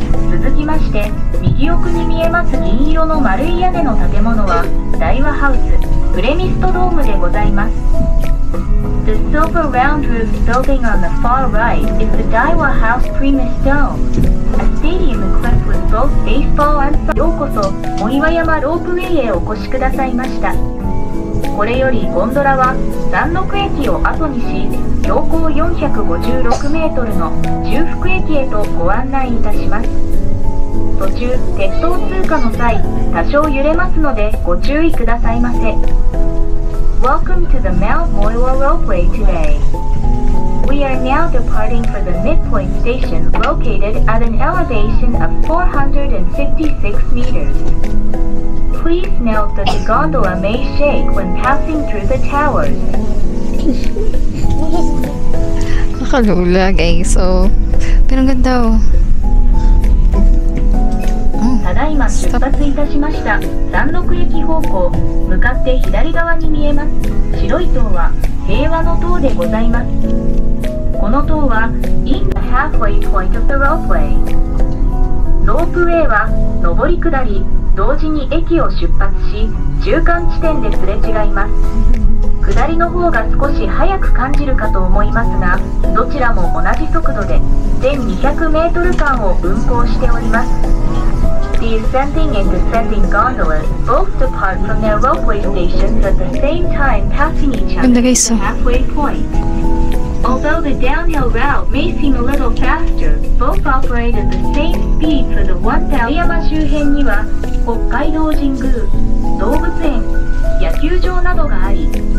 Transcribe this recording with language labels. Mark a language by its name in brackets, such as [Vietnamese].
[Japanese] 続きまして、右奥に見えます銀色の丸い屋根の建物は大和ハウスプレミストドームでございます。 [English] The silver round roof building on the far right is the Daiwa House Premise Dome, a stadium equipped with both baseball and soccer. [Japanese] ようこそ藻岩山ロープウェイへお越しくださいました。これよりゴンドラは山麓駅を後にし、標高456メートルの中腹駅へとご案内いたします。途中、鉄道通過の際、多少揺れますのでご注意くださいませ。 [English] Welcome to the Mount Moiwa Ropeway today. We are now departing for the midpoint station located at an elevation of 456 meters. Please note that the gondola may shake when passing through the towers. [Filipino] Nakalula guys, so pero ang ganda oh. [Japanese] ただいま出発いたしました。山麓駅方向、向かって左側に見えます。白い塔は平和の塔でございます。この塔は [English] in the halfway point of the ropeway。 [Japanese] ロープウェイは上り下り同時に駅を出発し、中間地点ですれ違います。下りの方が少し速く感じるかと思いますが、どちらも同じ速度で1200メートル間を運行しております。 [English] The ascending and descending gondolas both depart from their ropeway stations at the same time, passing each other at the halfway point. Although the downhill route may seem a little faster, both operate at the same speed for the 1000. [Japanese] 山周辺には北海道神宮、動物園、野球場などがあり、